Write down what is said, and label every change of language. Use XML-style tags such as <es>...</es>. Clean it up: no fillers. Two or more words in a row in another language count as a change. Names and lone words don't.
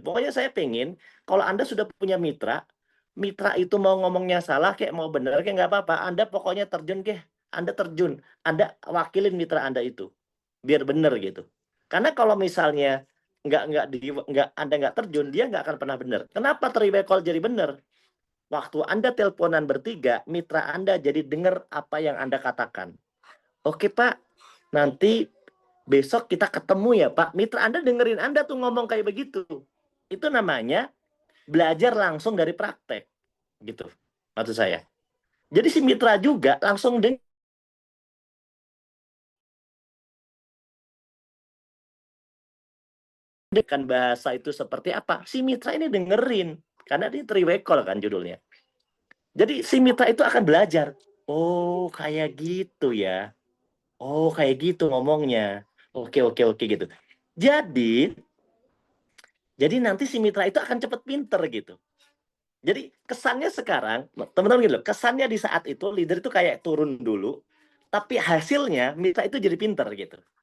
<id>Pokoknya saya pengen kalau Anda sudah punya mitra itu mau ngomongnya salah kayak mau benar kayak nggak apa-apa. Anda pokoknya terjun kayak Anda terjun. Anda wakilin mitra Anda itu. Biar benar gitu. Karena kalau misalnya Anda nggak terjun, dia nggak akan pernah benar. Kenapa</id> <en>three way call</en> <id>jadi benar? Waktu Anda teleponan bertiga, mitra Anda jadi dengar apa yang Anda katakan. Oke Pak, nanti besok kita ketemu ya Pak. Mitra Anda dengerin Anda tuh ngomong kayak begitu. Itu namanya belajar langsung dari praktek. Gitu, maksud saya. Jadi si mitra juga langsung dengan bahasa itu seperti apa. Si mitra ini dengerin. Karena ini</id> <en>three way call</en> <id>kan judulnya. Jadi si mitra itu akan belajar. Oh kayak gitu ya. Oh kayak gitu ngomongnya. Oke gitu. Jadi nanti si mitra itu akan cepat pinter gitu. Jadi kesannya sekarang, teman-teman gitu loh, kesannya di saat itu leader itu kayak turun dulu, tapi hasilnya mitra itu jadi pinter gitu.</id>